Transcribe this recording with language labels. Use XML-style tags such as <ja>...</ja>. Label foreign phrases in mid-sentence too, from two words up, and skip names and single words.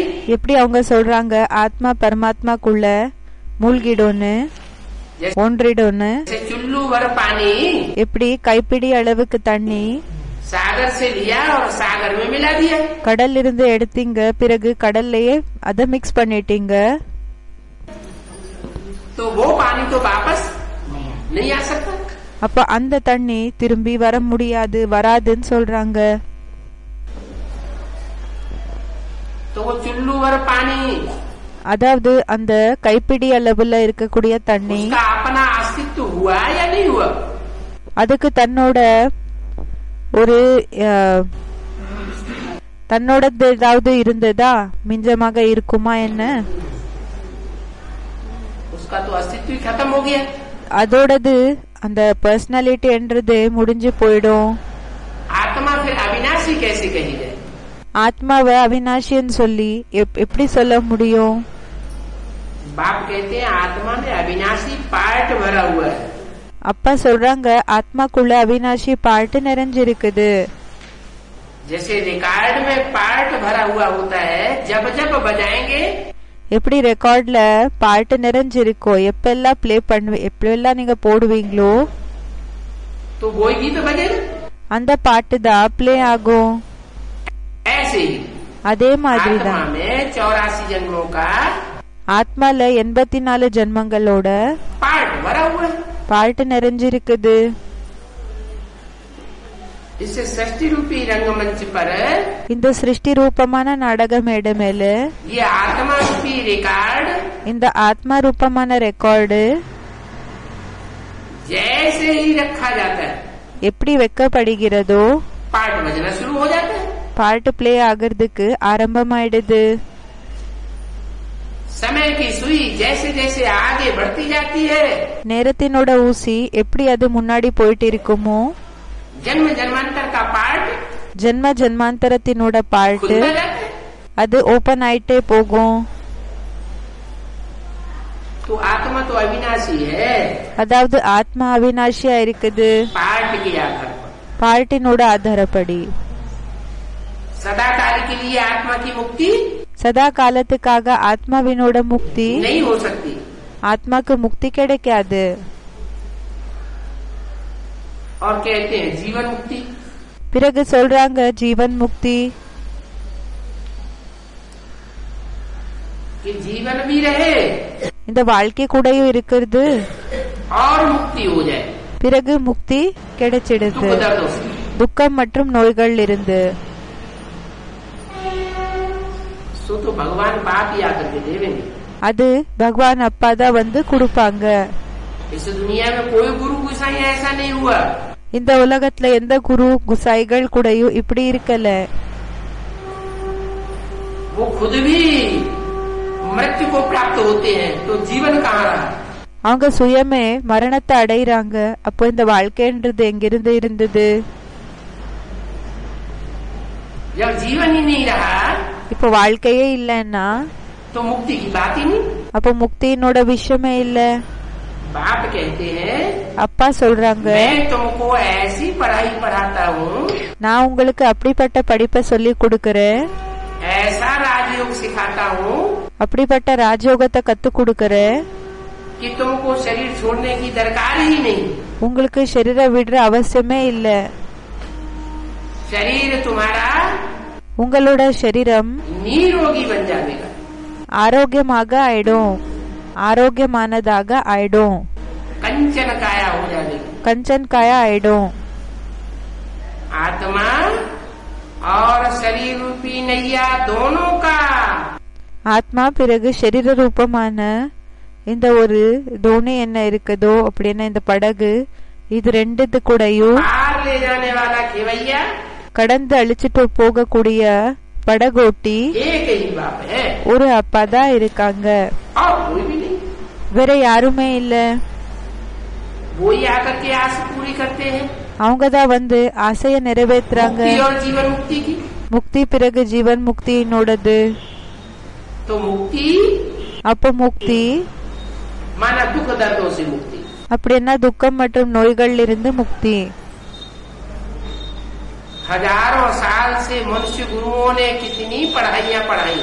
<ta>எப்படி அவங்க சொல்றாங்க ஆத்மா பரமாத்மாக்குள்ள மூழ்கிடும்னு, ஒன்றிடும்னு.</ta> <hi>जैसे चुल्लू भर पानी</hi> <ta>எப்படி கைப்பிடி அளவுக்கு தண்ணி</ta> <hi>सागर से लिया और सागर में मिला दिया,</hi> <ta>கடல்ல இருந்து எடுத்தீங்க, பிறகு கடல்லையே அதை மிக்ஸ் பண்ணிட்டீங்க.</ta> <hi>तो वो पानी तो वापस नहीं आ सकता।</hi> <ta>அப்ப அந்த தண்ணி திரும்பி வர முடியாது, வராதுன்னு சொல்றாங்க.</ta> <hi>तो वो चुल्लू भर पानी</hi> <ta>அதாவது அந்த கைப்பிடி அளவுல இருக்கக்கூடிய தண்ணி</ta> <hi>उसका अपना अस्तित्व हुआ या नहीं हुआ?</hi> <ta>அதுக்கு தன்னோட ஏதாவது இருந்ததா, மிஞ்சமாக இருக்குமா என்ன?</ta> <hi>उसका तो अस्तित्व ही खत्म हो गया।</hi> <ta>அதோடது அந்த பர்சனாலிட்டி என்றது முடிஞ்சு போயிடும்.</ta> <hi>आत्मा फिर अविनाशी कैसे कही जाए?</hi> <ta>ஆத்மாவை அவினாஷின்னு சொல்லி எப்படி சொல்ல முடியும்?</ta> <hi>बाप कहते हैं आत्मा में अविनाशी पार्ट भरा हुआ है।</hi> <ta>அப்பா சொல்றாங்க ஆத்மாக்குள்ள அவினாஷி பாட்டு நிறைஞ்சிருக்குது.</ta> <hi>जैसे रिकॉर्ड में पार्ट भरा हुआ होता है, जब जब बजाएंगे</hi> <ta>எப்படி ரெக்கார்ட்ல பாட்டு நிறைஞ்சிருக்கோ, எப்பெல்லாம் பிளே எப்பெல்லாம் நீங்க போடுவீங்களோ</ta> <hi>तो वही गीत बजेगा।</hi> <ta>அந்த பாட்டு தான் பிளே ஆகும்.</ta> <hi>ऐसे ही</hi> <ta>அதே மாதிரி</ta> <hi>आत्मा</hi> <ta>தான்</ta> <hi>में 84 जन्मों का</hi> <ta>ஆத்மால 84 ஜென்மங்களோட</ta> <hi>पार्ट भरा हुआ है।</hi> <ta>பாட்டு நிறைஞ்சிருக்குது.</ta> <hi>इससे सृष्टि रूपी रंगमंच पर</hi> <ta>இந்த சிருஷ்டி ரூபமான நாடக மேடை மேல</ta> <hi>ये आत्मा रूपी रिकॉर्ड</hi> <ta>இந்த ஆத்மா ரூபமான ரெக்கார்டு</ta> <hi>जैसे ही रखा जाता है,</hi> <ta>எப்படி வைக்கப்படுகிறதோ</ta> <hi>पार्ट बजना शुरू हो जाता है।</hi> <ta>பாட்டு பிளே ஆகிறதுக்கு ஆரம்பமாயிடுது.</ta> <hi>समय की सुई जैसे जैसे आगे बढ़ती जाती है,</hi> <ta>நேரத்தினோட ஊசி எப்படி அது முன்னாடி போயிட்டு இருக்குமோ,</ta> <hi>जन्म जन्मांतर का पार्ट</hi> <ta>ஜென்ம ஜென்மாந்தரத்தினோட பாட்டு</ta> <hi>खुलता जाता है।</hi> <ta>அது ஓபன் ஆயிட்டே போகும்.</ta> <hi>तो आत्मा तो अविनाशी है,</hi> <ta>அதாவது ஆத்மா அவினாஷியா இருக்குது</ta> <hi>पार्ट के आधार पर।</hi> <ta>பாட்டினோட ஆதாரப்படி.</ta> <hi>सदा काल के लिए आत्मा की मुक्ति</hi> <ta>சதா காலத்துக்காக ஆத்மாவினோட முக்தி</ta> <hi>नहीं हो सकती।</hi> <ta>ஆத்மாக்கு முக்தி கிடைக்காது.</ta> <hi>और कहते हैं जीवन मुक्ति।</hi> <ta>பிறகு சொல்றாங்க ஜீவன் முக்தி.</ta> <hi>कि जीवन भी रहे</hi> <ta>இந்த வாழ்க்கை கூடயும் இருக்கிறது,</ta> <hi>और मुक्ति हो जाए</hi> <ta>பிறகு முக்தி கிடைச்சிடுது</ta> <hi>दुख दर्दों से।</hi> <ta>துக்கம் மற்றும் நோய்கள் இருந்து.</ta> <hi>सो तो भगवान बाप ही आकर के देवेंगे।</hi> <ta>அது பகவான் அப்பா தான் வந்து கொடுப்பாங்க.</ta> <hi>इस दुनिया में कोई गुरु गुसाई ऐसा नहीं हुआ।</hi> <ta>இந்த உலகத்துல எந்த குரு குசாய்கள் கூடயும் இப்படி இருக்கல.</ta> <hi>वो खुद भी मृत्यु को प्राप्त होते हैं, तो जीवन कहाँ रहा?</hi> <ta>அவங்க சுயமே மரணத்தை அடையிறாங்க, அப்போ இந்த வாழ்க்கைன்றது எங்கிருந்து இருந்தது?</ta> <hi>जब जीवन ही नहीं रहा</hi> <ta>இப்போ வாழ்க்கையே இல்லைன்னா</ta> <hi>तो मुक्ति की बात ही नहीं।</hi> <ta>அப்போ முக்தியினோட விஷயமே இல்ல.</ta> <hi>बाप कहते हैं</hi> <ta>அப்பா சொல்றாங்க</ta> <hi>मैं तुमको ऐसी पढ़ाई पढ़ाता हूँ,</hi> <ta>நான் உங்களுக்கு அப்படிப்பட்ட படிப்பை சொல்லி கொடுக்கறேன்,</ta> <hi>ऐसा राजयोग सिखाता हूँ</hi> <ta>அப்படிப்பட்ட ராஜயோகத்தை கத்து கொடுக்கறேன்,</ta> <hi>कि तुमको शरीर छोड़ने की दरकार ही नहीं।</hi> <ta>உங்களுக்கு शरीर விடுற அவசியமே இல்ல.</ta> <hi>शरीर तुम्हारा</hi> <ta>உங்களோட சரீரம்</ta> <hi>निरोगी बन जाएगा,</hi> <ta>ஆரோக்கியமாக ஆயிடும், ஆரோக்கியமானதாக ஆயிடும்,</ta> <hi>कंचन काया हो जाएगी।</hi> <ta>கஞ்சன் காயா ஆயிடும்.</ta> <hi>आत्मा और शरीर रूपी नैया दोनों का</hi> <ta>ஆத்மா பிறகு சரீர ரூபமான இந்த ஒரு தோணி என்ன இருக்குதோ அப்படின்னா இந்த படகு இது ரெண்டுத்து கூடயும்</ta> <hi>पार ले जाने वाला खेवैया</hi> <ta>கடந்து அழிச்சிட்டு போகக்கூடிய படகோட்டி</ta> <hi>एक ही बाप है</hi> <ta>ஒரு அப்பா தான் இருக்காங்க,</ta> <hi>और कोई भी नहीं।</hi> <ta>வேற யாருமே இல்ல.</ta> <hi>वो ही आकर के आस पूरी करते हैं,</hi> <ta>அவங்க தான் வந்து ஆசைய நிறைவேற்றுறாங்க.</ta> <hi>मुक्ति और जीवन मुक्ति की।</hi> <ta>முக்தி பிறகு ஜீவன் முக்தியினோடது.</ta> <hi>तो मुक्ति</hi> <ta>அப்ப முக்தி</ta> <hi>माना दुख दर्दों से मुक्ति।</hi> <ta>அப்படின்னா துக்கம் மற்றும் நோய்கள் இருந்து முக்தி.</ta> <hi>हजारों साल से मनुष्य गुरुओं ने कितनी पढ़ाइयाँ पढ़ाई,</hi>